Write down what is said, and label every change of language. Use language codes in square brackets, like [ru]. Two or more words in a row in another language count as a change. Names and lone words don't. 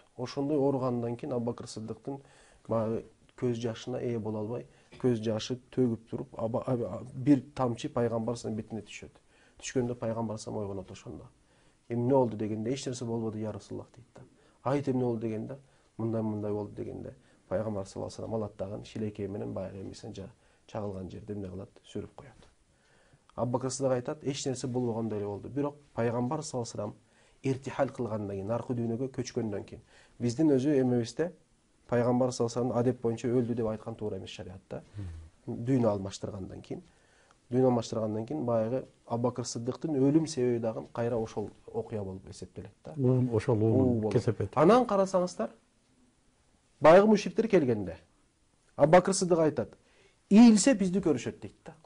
[ky] Ошондой ооругандан кийин Абу Бакыр Сыдыктын баягы көз жашына ээ боло албай, көз жашы төгүп туруп, бир тамчы пайгамбар саллаллаху бетине түшөт. Түшкөндө пайгамбар саллаллаху ойгонот ошондо. Эмне болду дегенде, эч нерсе болбоду, [ar] يا رسول الله [ky] дейт да. Айт эмне болду дегенде, мындай болду дегенде, пайгамбар [ar] صلى الله عليه وسلم [ky] алат дагы шилекей менен баягы эмесин чагылган жерде эмне кылат, сүрүп коет. Абу Бакыр Сыдык айтат, эч нерсе болбогондой эле болду. Бирок пайгамбар [ar] صلى الله عليه وسلم [ky] иртихал кылгандан кийин, наркы дүйнөгө көчкөндөн кийин, биздин өзү эмебизде пайгамбар [ar] صلى الله عليه وسلم [ky] адеп боюнча өлдү деп айткан туура эмес шариатта. Дүйнө алмаштыргандан кийин баягы Абу Бакыр Сыдыктын өлүм себеби дагы кайра ошол окуя болуп эсептелет да. Ошол уулун кесепет. Анан карасаңыздар, баягы мушриктер келгенде Абу Бакыр Сыдык айтат, ийилсе бизди көрүшөт дейт да.